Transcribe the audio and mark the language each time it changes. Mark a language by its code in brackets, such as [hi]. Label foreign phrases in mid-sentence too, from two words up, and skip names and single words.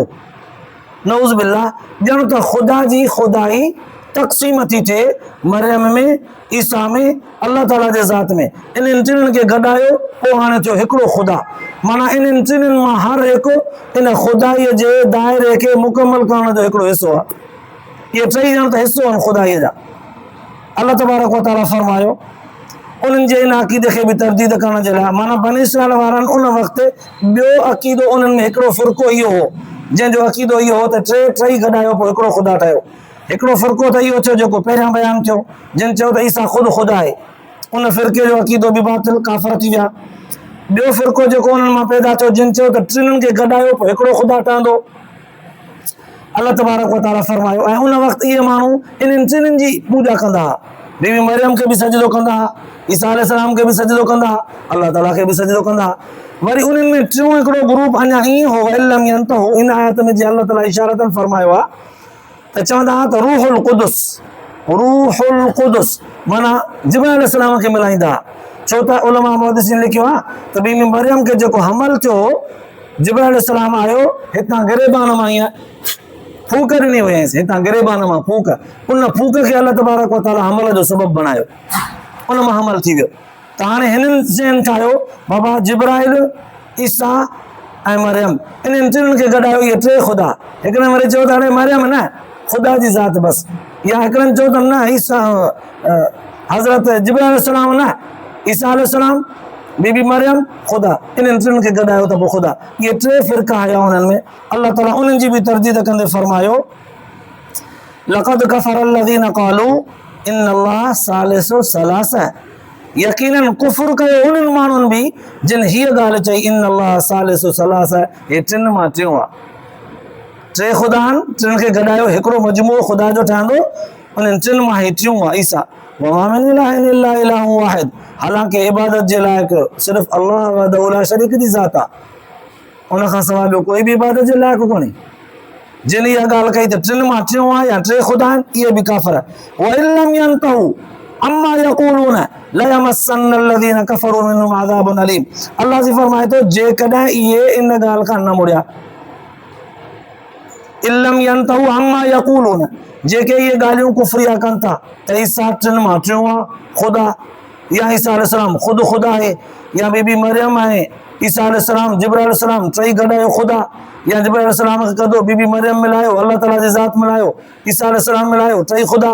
[ar] نعوذ بالله, [sd] ॼण त ख़ुदा जी ख़ुदाई तक़सीम थी थिए मरियम में, ईसा में, अल्लाह ताला जे ज़ात में। इन्हनि टिनिनि खे गॾायो पोइ हाणे थियो हिकिड़ो ख़ुदा। माना इन्हनि टिनिनि मां हर हिकु इन ख़ुदाईअ जे दाइरे खे मुकमल करण जो हिकिड़ो हिसो आहे। इहे टई ॼण त हिसो आहिनि ख़ुदाईअ जा। अल्लाह तबारक व तआला फरमायो उन्हनि जे इन अक़ीदे खे बि तरदीद करण जे लाइ, माना बनी इसराइल वारनि उन वक़्तु ॿियो अक़ीदो उन्हनि में हिकिड़ो फ़िरक़ो इहो हो, जंहिंजो अक़ीदो इहो हो त टई गॾायो पोइ हिकिड़ो ख़ुदा ठहियो। हिकिड़ो फ़िरक़ो त इहो थियो जेको पहिरियां बयानु थियो, जिन चयो त ईसा ख़ुदि ख़ुदा आहे, उन फ़िरक़े जो अक़ीदो बि बातिल काफ़िर थी विया। ॿियो फ़िरक़ो जेको उन्हनि मां पैदा थियो, जिन चयो त टिनिनि खे गॾायो पोइ हिकिड़ो ख़ुदा ठहंदो। अल्लाह तबारक व तआला फरमायो ऐं उन वक़्तु इहे माण्हू इन्हनि टिनिनि जी पूॼा कंदा हुआ। बीबी मरियम खे बि सजदो कंदा हुआ, ईसा अलैहिस्सलाम खे बि सजदो कंदा हुआ, अल्लाह ताला खे बि सजदो कंदा हुआ। वरी उन्हनि में टियों हिकिड़ो ग्रुप अञा ईअं हो, [ar] إن لم ينتهوا, [sd] इन आयत में जीअं अल्लाह ताला इशारतन फरमायो आहे त त चवंदा त रूहुल कुदुस माना जिब्राइल अलैहिस्सलाम खे मिलाईंदा। छो त उलमा मुहद्दिसीन लिखियो आहे त बीबी मरियम खे जेको हमल थियो, जिब्राइल अलैहिस्सलाम आयो हितां गिरेबान मां ईअं फूक ॾिनी हुयसि, हितां गिरेबान मां फूक, उन फूक खे अल्लाह तबारक व तआला हमल जो सबब बणायो, उन मां हमल थी वियो। त हाणे हिननि चयनि ठाहियो बाबा जिब्राइल, ईसा ऐं मरियम, इन्हनि टिनि खे गॾायो, इहे टे ख़ुदा। हिकिड़े वरी चयो त हाणे मरियम न ख़ुदा जी ज़ात बसि, या हिकिड़नि चयो त न ईसा हज़रत जिब्राइल अलैहिस्सलाम न ईसा अलैहिस्सलाम, बीबी मरियम ख़ुदा, इन्हनि टिनि खे गॾायो त पोइ ख़ुदा। इहे टे फ़िरका आया उन्हनि में। अल्लाह ताला उन्हनि जी बि तरदीद कंदे फरमायो [ar] لقد كفر الذين قالوا إن الله ثالث ثلاثة, [sd] यकीनन कुफ्र कयो उन्हनि माण्हुनि बि जिन हीअ ॻाल्हि चई [ar] إن الله ثالث ثلاثة, [sd] हे टिनि मां टियों आहे। टे ख़ुदा आहिनि, टिनि खे गॾायो हिकिड़ो मजमूओ ख़ुदा जो ठहंदो, उन्हनि टिनि मां हे टियों आहे ईसा। [ar] وما من إله إلا إله واحد, [sd] हालांकि इबादत जे लाइक़ सिर्फ़ु अल्लाह [ar] وحده لا شريك [sd] जी ज़ात आहे, उन खां सवाइ ॿियो कोई बि इबादत जे लाइक़ कोन्हे। जिन इहा ॻाल्हि कई त टिनि मां टियों आहे या टे ख़ुदा आहिनि, इहे बि काफ़िर। [ar] وإن لم ينتهوا عما يقولون ليمسن الذين كفروا منهم عذاب أليم, [sd] अल्लाह जी फरमाए थो जेकॾहिं इहे इन ॻाल्हि खां न मुड़िया, [ar] إن لم ينتهوا عما يقولون, [sd] जेके इहे ॻाल्हियूं कुफ्रिया कनि था त ईसा टिनि मां टियों आहे ख़ुदा, या ईसा अलैहिस्सलाम ख़ुदि ख़ुदा आहे, या बीबी मरियम आहे ईसा अलैहिस्सलाम जिब्राइल अलैहिस्सलाम टई गॾायो ख़ुदा, या जिब्राइल अलैहिस्सलाम खे कदो बीबी मरियम मिलायो, अल्लाह ताला जी ज़ात मिलायो, ईसा अलैहिस्सलाम मिलायो, टई ख़ुदा।